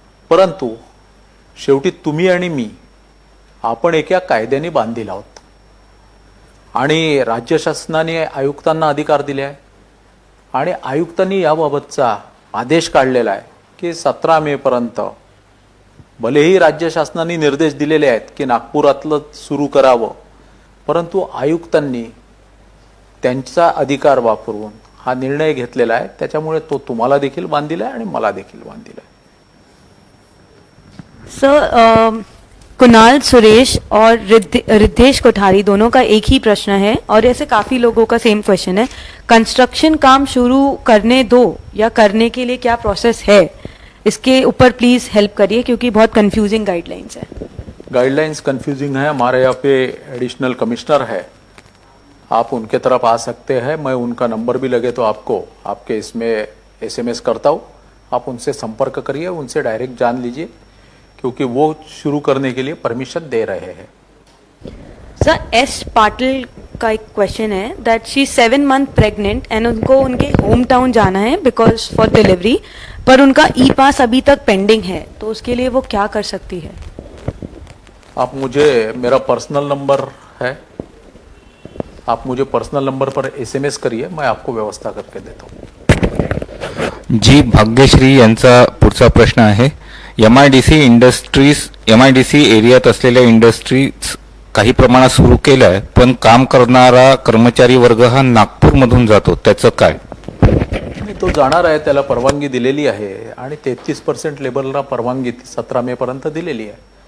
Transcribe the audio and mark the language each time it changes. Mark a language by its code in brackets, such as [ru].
[mr] परंतु शेवटी तुम्ही आणि मी आपण एका कायद्याने बांधील आहोत आणि राज्य शासनाने आयुक्तांना अधिकार दिले आहे आणि आयुक्तांनी याबाबतचा आदेश काढलेला आहे की 17 मे पर्यंत भलेही राज्य शासनाने निर्देश दिलेले आहेत की नागपुरातलं सुरू करावं, परंतु आयुक्तांनी त्यांचा अधिकार वापरून हा निर्णय घेतलेला आहे। त्याच्यामुळे तो तुम्हाला देखील बांधील आहे आणि मला देखील बांधील आहे। [hi] सर, कुणाल सुरेश और रिद्धेश कोठारी दोनों का एक ही प्रश्न है और ऐसे काफी लोगों का सेम क्वेश्चन है, कंस्ट्रक्शन काम शुरू करने दो या करने के लिए क्या प्रोसेस है, इसके ऊपर प्लीज हेल्प करिए क्योंकि बहुत कंफ्यूजिंग गाइडलाइंस है। गाइडलाइंस कंफ्यूजिंग है, हमारे यहाँ पे एडिशनल कमिश्नर है, आप उनके तरफ आ सकते हैं। मैं उनका नंबर भी लगे तो आपको आपके इसमें SMS करता हूँ, आप उनसे संपर्क करिए, उनसे डायरेक्ट जान लीजिए क्योंकि वो शुरू करने के लिए परमिशन दे रहे हैं। सर, S पाटिल का एक क्वेश्चन है [en] that she 7 month pregnant and [hi] उनको उनके होम टाउन जाना है [en] because for delivery, [hi] पर उनका E-पास अभी तक पेंडिंग है, तो उसके लिए वो क्या कर सकती है? आप मुझे, मेरा पर्सनल नंबर है, आप मुझे पर्सनल नंबर पर SMS करिए, मैं आपको व्यवस्था करके देता हूँ। [mr] जी भाग्यश्री यांचा पुढचा प्रश्न आहे. एमआयडीसी एरियात असलेल्या इंडस्ट्रीज काही प्रमाणात सुरू केल्या आहे, पण काम करणारा कर्मचारी वर्ग हा नागपूरमधून जातो, त्याचं काय? आणि तो जाणार आहे, त्याला परवानगी दिलेली आहे आणि 33% लेबरला परवानगी 17 मे पर्यंत दिलेली आहे.